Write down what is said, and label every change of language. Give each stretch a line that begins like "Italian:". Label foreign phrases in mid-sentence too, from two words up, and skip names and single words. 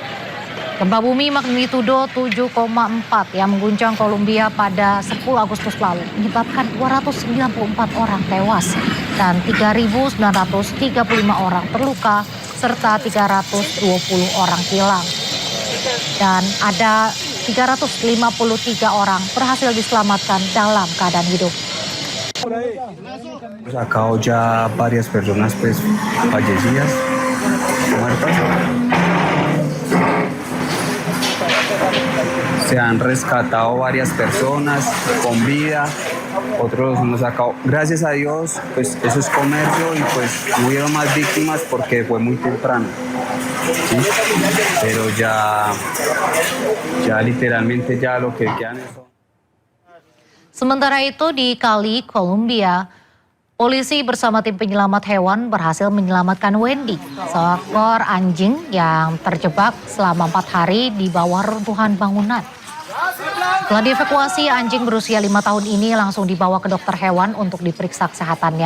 Indonesian: Gempa bumi magnitudo 7,4 yang mengguncang Kolombia pada 10 Agustus lalu menyebabkan 294 orang tewas dan 3.935 orang terluka serta 320 orang hilang. Dan ada 353 orang berhasil diselamatkan dalam keadaan hidup.
Spanish: Acá ya varias personas pues fallecidas, muertas. Se han rescatado varias personas con vida, otros hemos sacado. Gracias a Dios, pues eso es comercio y pues no hubieron más víctimas porque fue muy temprano. ¿Sí? Pero ya literalmente ya lo que quedan es...
Indonesian: Sementara itu di Cali, Kolombia, polisi bersama tim penyelamat hewan berhasil menyelamatkan Wendy, seekor anjing yang terjebak selama 4 hari di bawah runtuhan bangunan. Setelah dievakuasi, anjing berusia 5 tahun ini langsung dibawa ke dokter hewan untuk diperiksa kesehatannya.